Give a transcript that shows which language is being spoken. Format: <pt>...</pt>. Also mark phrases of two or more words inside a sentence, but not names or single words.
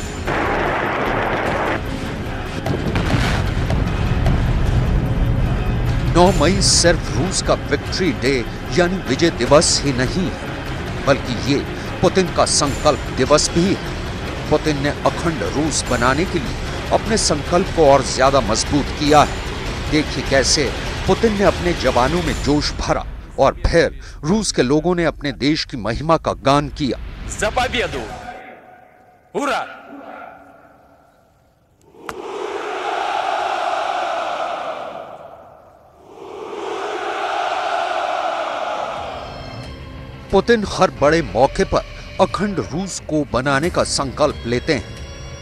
<hi>नौ मई सिर्फ रूस का विक्ट्री डे यानी विजय दिवस ही नहीं है, बल्कि ये पुतिन का संकल्प दिवस भी है। पुतिन ने अखंड रूस बनाने के लिए अपने संकल्प को और ज्यादा मजबूत किया है। देखिए कैसे पुतिन ने अपने जवानों में जोश भरा और फिर रूस के लोगों ने अपने देश की महिमा का गान किया।</hi> <ru>За победу! Ура!</ru> <hi>पुतिन हर बड़े मौके पर अखंड रूस को बनाने का संकल्प लेते हैं।</hi>